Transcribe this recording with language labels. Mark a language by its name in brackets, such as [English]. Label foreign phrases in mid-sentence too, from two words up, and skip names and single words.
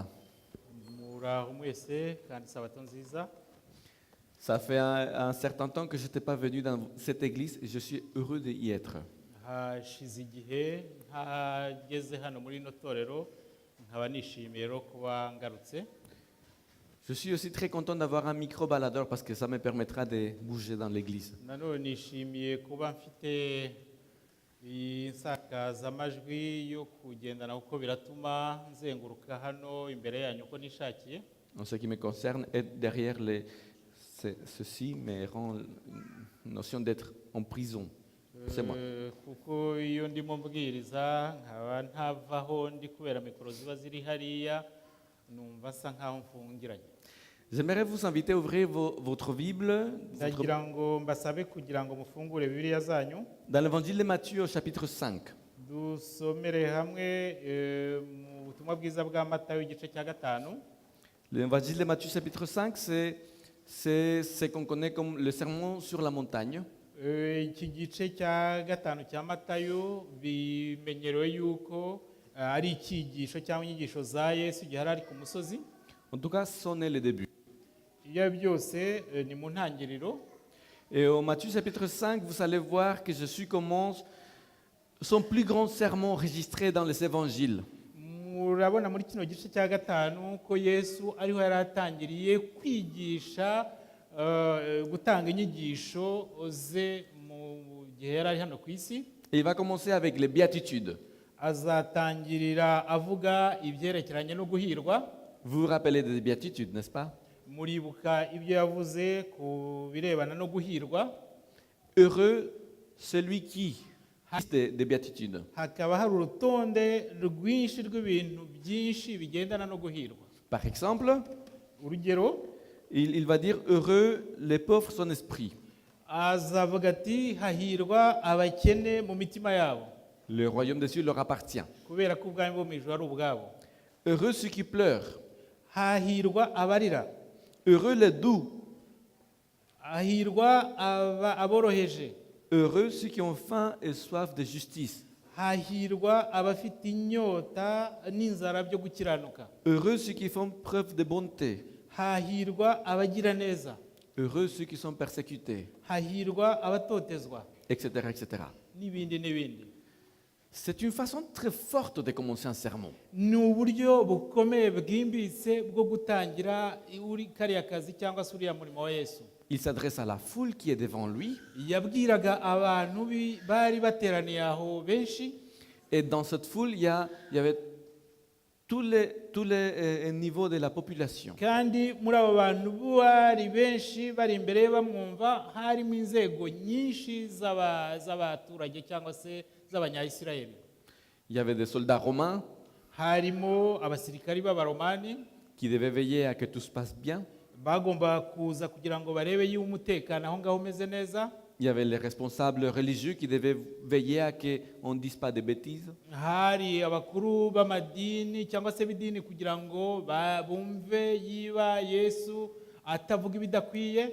[Kinyarwanda] Muraho mwese kandi sabato nziza. [French] Ça fait un certain temps que je n'étais pas venu dans cette église et je suis heureux d'y être. [Kinyarwanda] Hashize igihe ntageze hano muri ino torero, nkaba nishimiye rero kuba ngarutse. [French] Je suis aussi très content d'avoir un micro-baladeur parce que ça me permettra de bouger dans l'église. [Kinyarwanda] Nanone nishimiye kuba mfite insakazamajwi yo kugendana kuko biratuma nzenguruka hano imbere yanyu uko nishakiye. [French] En ce qui me concerne, être derrière ceci me rend une notion d'être en prison. C'est moi. [Kinyarwanda] Kuko iyo ndimo mbwiriza nkaba ntavaho ndi kubera mikoro ziba ziri hariya, numva nsa nkaho mfungiranye. [French] J'aimerais vous inviter à ouvrir votre Bible dans l'évangile de Matthieu au chapitre 5. L'évangile de Matthieu chapitre 5, c'est ce qu'on connaît comme le sermon sur la montagne. [Kinyarwanda] Iki gice cya gatanu cya Matayo bimenyerewe yuko ari icyigisho cyangwa inyigisho za Yesu igihe ari ku musozi. [French] En tout cas, c'en est le début. Et au Matthieu chapitre 5, vous allez voir que Jésus commence son plus grand sermon enregistré dans les évangiles. [Kinyarwanda] Murabona muri kino gice cya gatanu ko Yesu ariho yaratangiriye kwigisha gutanga inyigisho ze mu gihe yari ari hano ku isi. [French] Et il va commencer avec les béatitudes. [Kinyarwanda] Azatangirira avuga ibyerekeranye no guhirwa. [French] Vous vous rappelez des béatitudes, n'est-ce pas? [Kinyarwanda] Muribuka ibyo yavuze ku birebana no guhirwa. [French] Heureux celui qui des béatitudes. [Kinyarwanda] Hakaba hari urutonde rwinshi rw'ibintu byinshi bigendana no guhirwa. [French] Par exemple, [Kinyarwanda] urugero, [French] il va dire heureux les pauvres son esprit. [Kinyarwanda] Azavuga ati hahirwa abakene mu mitima yabo. [French] Le royaume des cieux leur appartient. [Kinyarwanda] Kubera ko ubwami bwo mu ijuru ari ubwabo. [French] Heureux ceux qui pleurent. [Kinyarwanda] Hahirwa abarira. [French] Heureux les doux. [Kinyarwanda] Hahirwa aboroheje. [French] Heureux ceux qui ont faim et soif de justice. [Kinyarwanda] Hahirwa abafite inyota n'inzara byo gukiranuka. [French] Heureux ceux qui font preuve de bonté. [Kinyarwanda] Hahirwa abagira neza. [French] Heureux ceux qui sont persécutés. [Kinyarwanda] Hahirwa abatotezwa. [French] Etc., etc. [Kinyarwanda] N'ibindi n'ibindi. [French] C'est une façon très forte de commencer un sermon. [Kinyarwanda] Ni uburyo bukomeye bwimbitse bwo gutangira uri kariya kazi cyangwa se uriya murimo wa Yesu. [French] il s'adresse à la foule qui est devant lui. [Kinyarwanda] yabwiraga abantu bari bateraniye aho benshi, [French] Et dans cette foule, il y avait tous les niveaux de la population. [Kinyarwanda] kandi muri abo bantu bari benshi bari imbere ye bamwumva harimo inzego nyinshi z'abaturage cyangwa se z'abanyayisirayeli. [French] Il y avait des soldats romains [Kinyarwanda] Harimo abasirikari b'abaromani [French] qui devaient veiller à que tout se passe bien. [Kinyarwanda] bagomba kuza kugira ngo barebe yuko umutekano aho ngaho umeze neza. [French] Il y avait les responsables religieux qui devaient veiller à qu'on ne dise pas de bêtises. [Kinyarwanda] Hari abakuru b'amadini cyangwa se b'idini kugira ngo bumve yiba Yesu atavuga ibidakwiye.